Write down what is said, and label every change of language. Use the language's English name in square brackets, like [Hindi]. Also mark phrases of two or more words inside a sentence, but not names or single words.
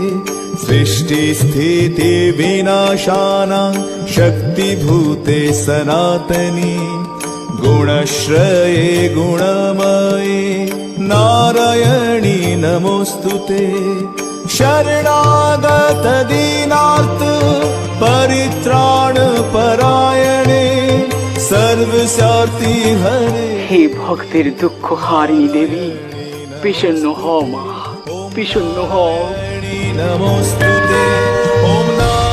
[Sanskrit] सृष्टिस्थितिविनाशानां शक्तिभूते सनातनी गुणश्रये गुणमये नारायणी नमोऽस्तुते। शरणागत दीनार्थ परित्राण परायणे सर्वस्यार्ति हरे। [Bangla] হে ভক্তের দুঃখ হারিণী দেবী, বিষণ্ণ হও মা, বিষণ্ণ হও। [Sanskrit] नमोस्तुते। ॐ